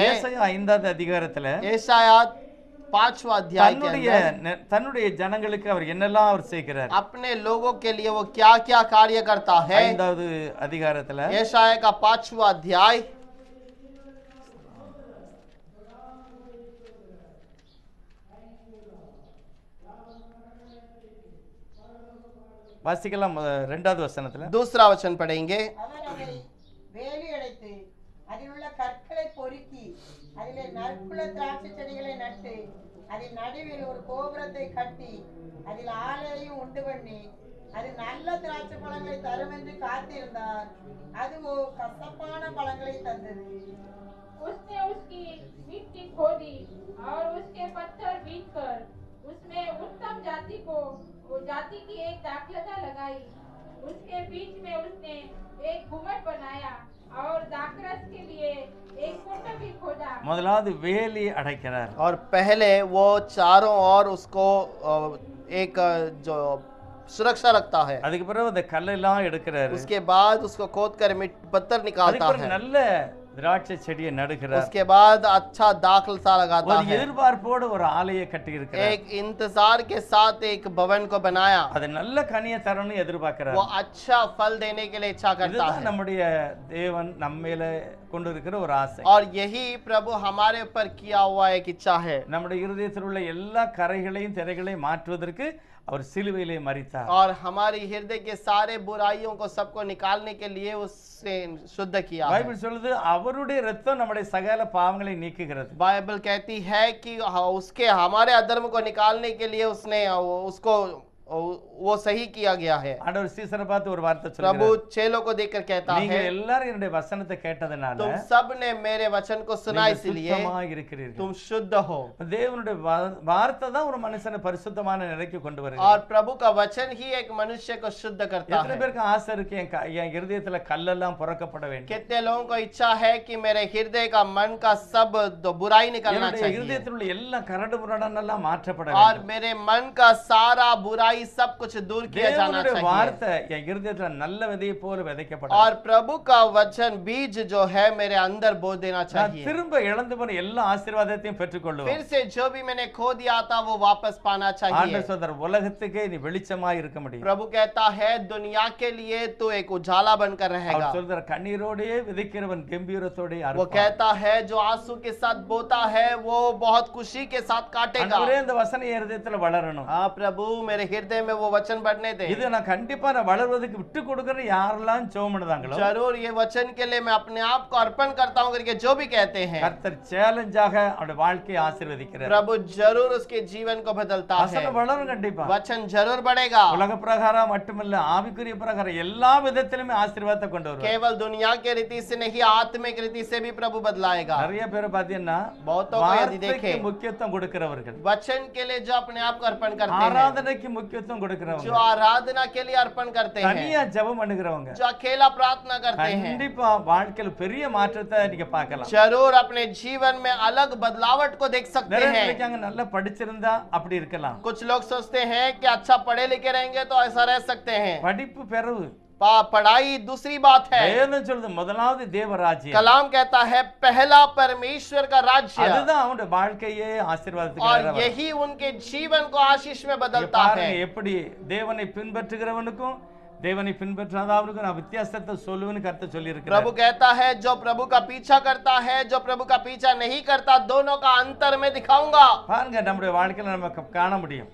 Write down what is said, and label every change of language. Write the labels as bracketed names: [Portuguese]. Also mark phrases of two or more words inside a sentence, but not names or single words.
[Tamil] ஏசாயா 5வது அதிகாரத்துல [Hindi] यशाया 5वां अध्याय के [Tamil] தன்னுடைய [Hindi] अंदर [Tamil] தன்னுடைய ஜனங்களுக்கு அவர் என்னெல்லாம் அவர் செய்கிறார். [Hindi] अपने लोगों के लिए वो क्या क्या कार्य करता है। [Tamil] 5வது அதிகாரத்துல [Hindi] यशाया का 5वां अध्याय [Tamil] வாசிக்கலாம். 2வது வசனத்துல [Hindi] दूसरा वचन पढ़ेंगे। [Tamil] அவன் அதை வேலி அடைத்து அதில் உள்ள கற்களை பொறுக்கி அதிலே நற்குல திராட்சை செடிகளை நட்டு அதில் நடுவில் ஒரு கோபுரத்தை கட்டி அதில் ஆலையையும் உண்டு பண்ணி அது நல்ல திராட்சை பழங்களை தரும் என்று காத்திருந்தார், அதுவோ கசப்பான பழங்களை தந்தது। [Hindi] उसने उसकी मिट्टी खोदी और उसके पत्थर बीनकर उसमें उत्तम जाति की एक दाखलता लगाई। उसके बीच में उसने एक गुम्बद बनाया और दाखरस के लिए एक कुंड भी खोदा। [Tamil] முதலாவது வேலி அடைக்கிறார். [Hindi] और पहले वो चारों ओर उसको एक जो सुरक्षा रखता है, [Tamil] அதுக்கு பிறகு அந்த கல்லெல்லாம் எடுக்கிறாரு. [Hindi] उसके बाद उसको खोद कर पत्थर [Tamil] அதுக்கு [Hindi] निकालता [Tamil] பிறகு [Hindi] है, [Tamil] நல்ல திராட்சை செடியை நடுகிறார். [Hindi] उसके बाद अच्छा दाखलता लगाता [Tamil] ஒரு [Hindi] है, [Tamil] எதிர்பார்ப்போடு ஒரு ஆலையை கட்டி இருக்கிறார். [Hindi] एक इंतजार के साथ एक भवन को बनाया, [Tamil] அது நல்ல கனியை தரணும்னு எதிர்பார்க்கிறார். [Hindi] वो अच्छा फल देने के लिए इच्छा करता [Tamil] இதுதான் [Hindi] है। [Tamil] நம்முடைய தேவன் நம்மேல கொண்டு இருக்கிற ஒரு ஆசை. [Hindi] और यही प्रभु हमारे ऊपर किया हुआ एक इच्छा है। [Tamil] நம்முடைய இருதயத்தில் உள்ள எல்லா கரைகளையும் திரைகளையும் மாற்றுவதற்கு அவர் சிலுவையிலே மரித்தார். [Hindi] और हमारी हृदय के सारे बुराइयों को सबको निकालने के लिए उससे शुद्ध किया है। [Tamil] பைபிள் சொல்லுது அவருடைய இரத்தம் நம்முடைய சகல பாவங்களை நீக்குகிறது. [Hindi] बाइबल कहती है कि उसके हमारे अधर्म को निकालने के लिए उसने उसको वो सही किया गया है। [Tamil] ஆண்டவர் சீசரை பார்த்து ஒரு வார்த்தை [Hindi] प्रभु [Tamil] சொல்றார், [Hindi] चेलों को देखकर कहता [Tamil] நீங்க [Hindi] है, [Tamil] எல்லாரும் என்னுடைய வசனத்தை கேட்டதனால [Hindi] तुम सब ने मेरे वचन को सुना [Tamil] நீங்க [Hindi] इसलिए [Tamil] சுத்தமா இருக்கிறீர்கள். [Hindi] तुम शुद्ध हो। [Tamil] தேவனுடைய வார்த்தை தான் ஒரு மனுஷனை பரிசுத்தமான நிலைக்கு கொண்டு வருகிறது. [Hindi] और प्रभु का वचन ही एक मनुष्य को शुद्ध करता [Tamil] எத்தனை [Hindi] है। [Tamil] பேருக்கு ஆசை இருக்கு என் இருதயத்துல கல்லெல்லாம் புறக்கப்பட வேண்டும். [Hindi] कितने लोगों को इच्छा है कि मेरे हृदय का मन का सब बुराई निकलना [Tamil] என்னுடைய [Hindi] चाहिए, [Tamil] இருதயத்தில் உள்ள எல்லா கரடு முரடெல்லாம் மாற்றப்பட [Hindi] और [Tamil] வேண்டும். [Hindi] मेरे मन का सारा बुराई सब कुछ दूर किया जाना [Tamil] தேவனுடைய [Hindi] चाहिए। [Tamil] வார்த்தை என் இருதயத்துல நல்ல விதையை போல விதைக்கப்பட [Hindi] और प्रभु का वचन बीज जो है मेरे अंदर बो देना [Tamil] நான் [Hindi] चाहिए। [Tamil] திரும்ப இழந்து போன எல்லா ஆசீர்வாதத்தையும் பெற்றுக்கொள்ளுவேன். [Hindi] फिर से जो भी मैंने खो दिया था वो वापस पाना चाहिए। [Tamil] ஆண்டவர் சொல்றார், உலகத்துக்கே நீ வெளிச்சமா இருக்க முடியும். [Hindi] प्रभु कहता है दुनिया के लिए तू एक उजाला बनकर रहेगा। [Tamil] அவர் சொல்றார், கண்ணீரோடே விதைக்கிறவன் கம்பீரத்தோடே [Hindi] वो [Tamil] அறுப்பான். [Hindi] कहता है जो आंसू के साथ बोता है वो बहुत खुशी के साथ काटेगा। [Tamil] ஆண்டவரே இந்த வசனம் என் இருதயத்துல வளரணும். [Hindi] हाँ प्रभु मेरे हृदय हृदय में वो वचन बढ़ने दे। [Tamil] இது நான் கண்டிப்பா நான் வளர்வதற்கு விட்டு கொடுக்கற யாரெல்லாம் ஜெபம் பண்ணுதாங்களோ [Hindi] जरूर ये वचन के लिए मैं अपने आप को अर्पण करता हूँ करके जो भी कहते हैं, [Tamil] கர்த்தர் சேலஞ்சாக அவருடைய வாழ்க்கையை ஆசீர்வதிக்கிறார். [Hindi] प्रभु जरूर उसके जीवन को बदलता है। [Tamil] வசனம் வளரும் கண்டிப்பா. [Hindi] वचन जरूर बढ़ेगा। [Tamil] உலக பிரகாரம் மட்டுமல்ல, ஆவிக்குரிய பிரகாரம் எல்லா விதத்திலுமே ஆசீர்வாதத்தை கொண்டு வருவார். [Hindi] केवल दुनिया के रीति से नहीं, आत्मिक रीति से भी प्रभु बदलाएगा। [Tamil] நிறைய பேர் பாத்தீங்கன்னா [Hindi] बहुतों को यदि [Tamil] வார்த்தைக்கு [Hindi] देखें, [Tamil] முக்கியத்துவம் கொடுக்கிறவர்கள், [Hindi] वचन के लिए जो अपने आप को अर्पण करते हैं, [Tamil] ஆராதனைக்கு முக்கியத்துவம் [Hindi] जो [Tamil] கொடுக்கிறவங்க, [Hindi] आराधना के लिए अर्पण करते हैं, [Tamil] தனியா ஜெபம் பண்ணுகிறவங்க, [Hindi] जो अकेला प्रार्थना करते हैं, [Tamil] கண்டிப்பா வாழ்க்கையில பெரிய மாற்றத்தை நீங்க பார்க்கலாம். [Hindi] जरूर अपने जीवन में अलग बदलावट को देख सकते [Tamil] நிறைய [Hindi] हैं। [Tamil] நினைக்காங்க நல்லா படிச்சிருந்தா அப்படி இருக்கலாம். [Hindi] कुछ लोग सोचते हैं कि अच्छा पढ़े लिखे रहेंगे तो ऐसा रह सकते हैं। [Tamil] படிப்பு பெறவு, [Hindi] पढ़ाई दूसरी बात है। [Tamil] வேதம் சொல்லுது முதலாவது தேவராஜ்யம். [Hindi] कलाम कहता है पहला परमेश्वर का राज्य, [Tamil] அதுதான் அவனுடைய வாழ்க்கையே ஆசீர்வாதத்துக்கு [Hindi] और [Tamil] நேரா [Hindi] यही उनके जीवन को आशीष में [Tamil] இங்க [Hindi] बदलता [Tamil] பாருங்க [Hindi] है। [Tamil] எப்படி தேவனை பின்பற்றுகிறவனுக்கும் தேவனை பின்பற்றாதவனுக்கும் நான் வித்தியாசத்தை சொல்லுவேன்னு கர்த்தர் சொல்லி [Hindi] प्रभु [Tamil] இருக்கிறார். [Hindi] कहता है जो प्रभु का पीछा करता है, जो प्रभु का पीछा नहीं करता, दोनों का अंतर मैं दिखाऊंगा। [Tamil] பாருங்க நம்முடைய வாழ்க்கையில நம்ம காண முடியும்.